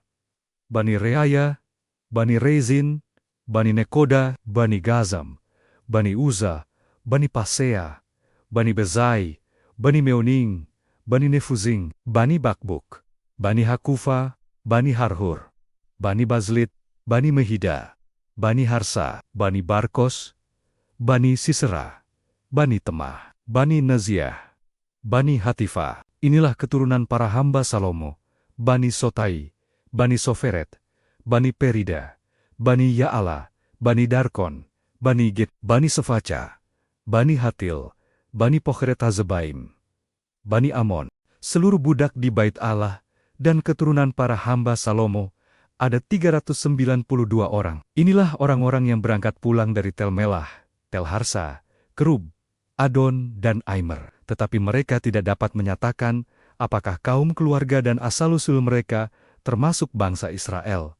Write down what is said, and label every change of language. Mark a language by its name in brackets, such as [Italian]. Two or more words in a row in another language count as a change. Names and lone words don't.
[Indonesian] Bani Reaya, Bani Rezin, Bani Nekoda, Bani Gazam, Bani Uza, Bani Pasea, Bani Bezai, Bani Meoning, Bani Nefuzing, Bani Bakbuk, Bani Hakufa, Bani Harhur, Bani Bazlit, Bani Mehida, Bani Harsa, Bani Barkos, Bani Sisera, Bani Temah, Bani Naziah, Bani Hatifah. Inilah keturunan para hamba Salomo, Bani Sotai, Bani Soferet, Bani Perida, Bani Ya'ala, Bani Darkon, Bani Gid, Bani Sefaca, Bani Hatil, Bani Pocheret Hazebaim, Bani Amon. Seluruh budak di Bait Allah dan keturunan para hamba Salomo ada 392 orang. Inilah orang-orang yang berangkat pulang dari Tel Melah, Tel Harsa, Kerub, Adon, dan Aimer. Tetapi mereka tidak dapat menyatakan apakah kaum keluarga dan asal-usul mereka termasuk bangsa Israel.